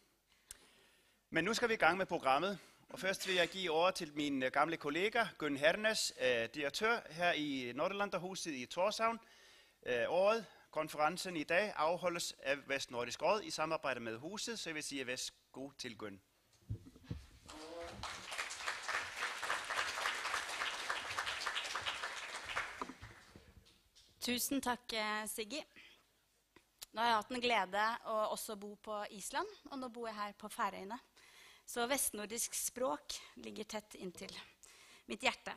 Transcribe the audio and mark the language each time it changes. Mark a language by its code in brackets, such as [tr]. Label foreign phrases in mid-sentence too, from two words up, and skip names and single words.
[da] Men nu skal vi i gang med programmet, og først vil jeg give ordet til min gamle kollega, Gunn Hernes, direktør her i Norderlanderhuset i Tórshavn. Konferencen i dag afholdes af Vestnordisk Råd i samarbejde med huset, så jeg vil sige værsgo til Gunn. [no] Tusen takk, Siggi. Nå har jeg hatt en glede å også bo på Island, og nå bor jeg her på Færøyene. Så vestnordisk språk ligger tett inntil mitt hjerte.